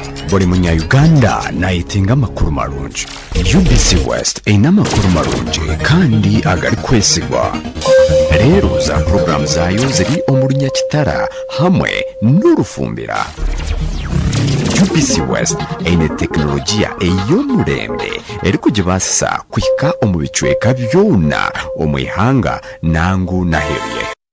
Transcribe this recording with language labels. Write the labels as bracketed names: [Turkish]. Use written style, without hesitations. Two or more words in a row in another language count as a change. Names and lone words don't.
[Tooro] buli munya-uganda nayetenga amakulu marungi. UBC West erina amakulu marungi kandi agali kwesigwa. Leero za puroguramu zaayo ziri omulunya kitara hamwe n'olufumbira. UBC West eine tekinologiya ey'omulembe eri kugibaasisa kuhika omu bicweka byona omu ihanga nangu naherye.